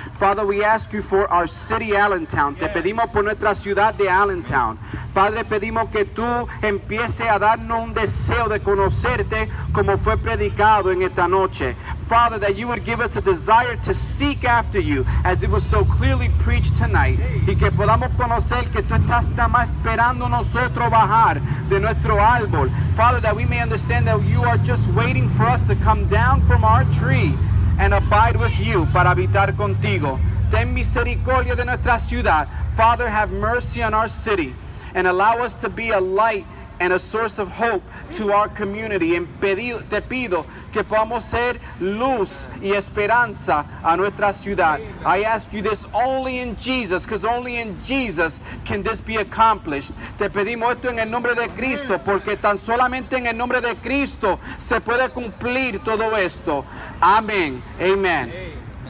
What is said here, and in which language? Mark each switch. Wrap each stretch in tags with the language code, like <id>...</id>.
<en>Father, we ask you for our city, Allentown.</en> <es>Te pedimos por nuestra ciudad de Allentown. Padre, pedimos que tú empieces a darnos un deseo de conocerte como fue predicado en esta noche.</es> <en>Father, that you would give us a desire to seek after you as it was so clearly preached tonight.</en> <es>Y que podamos conocer que tú estás nada más esperando nosotros bajar de nuestro árbol.</es> <en>Father, that we may understand that you are just waiting for us to come down from our tree and abide with you</en> <es>para habitar contigo. Ten misericordia de nuestra ciudad.</es> <en>Father, have mercy on our city and allow us to be a light and a source of hope to our community.</en> <es>Te pido que podamos ser luz y esperanza a nuestra ciudad.</es> <en>I ask you this only in Jesus, because only in Jesus can this be accomplished.</en> <es>Te pedimos esto en el nombre de Cristo, porque tan solamente en el nombre de Cristo se puede cumplir todo esto. Amén. Amen.</es>